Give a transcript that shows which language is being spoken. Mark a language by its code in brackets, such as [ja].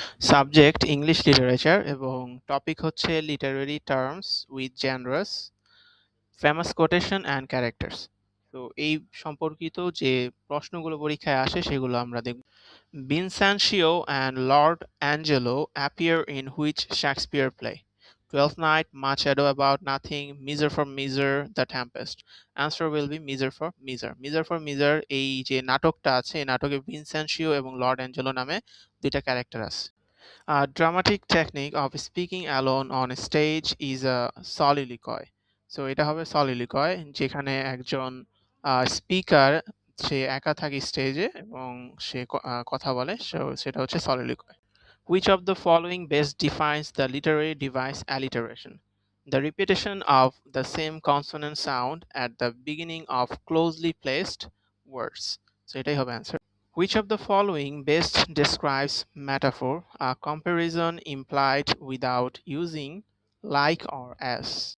[en] subject English literature [bn] এবং topic হচ্ছে [en] Literary terms with genres famous quotation and characters. [bn] তো এই সম্পর্কিত যে প্রশ্নগুলো পরীক্ষায় আসে সেগুলো আমরা দেখব। [en] Vincentio and Lord Angelo appear in which Shakespeare play? Twelfth Night, Much Ado About Nothing, Miser for Miser, The Tempest. Answer will be Miser for Miser. [bn] Miser for Miser এই যে নাটকটা আছে এই নাটকে ভিনসেন্সিও এবং লর্ড অ্যাঞ্জেলো নামে দুইটা character আছে। [en] A dramatic technique of speaking alone on stage is a soliloquy. [bn] So এটা হবে soliloquy যেখানে একজন স্পিকার সে একা থাকে স্টেজে এবং সে কথা বলে সেটা হচ্ছে soliloquy. [en] Which of the following best defines the literary device alliteration? The repetition of the same consonant sound at the beginning of closely placed words. So [bn] এটাই হবে [en] answer. Which of the following best describes metaphor, a comparison implied without using like or as?